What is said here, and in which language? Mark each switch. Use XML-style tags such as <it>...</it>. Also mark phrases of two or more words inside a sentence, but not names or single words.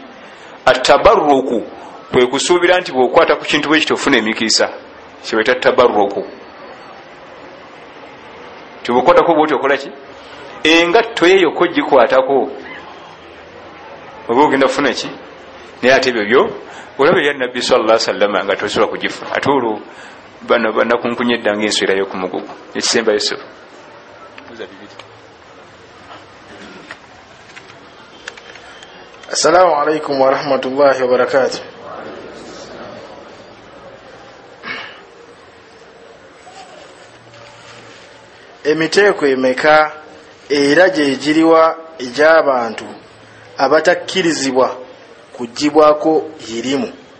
<lg>Atabarruku kwe kusuubira nti bw'okwata ku kintu bwe kitofuna emikisa kibaita tabarruku. Tibwokwatako bwoti okola ki engatto yeyo ko gikwatako oba ogenda kufuna ki naye ate ebyo olaba ya Nabbi</lg> <ar>صلى الله عليه وسلم</ar> <lg>nga tosobola kugifuna ate olwo bano banakunkunya eddanga enswera y'okumugugu ekisemba Yusufu.</lg> <ar>السلام عليكم ورحمة الله وبركاته.</ar> <lg>Emiteeko emeka era gye giriwa egy'abantu abatakkirizibwa kugibwako irimu?</lg>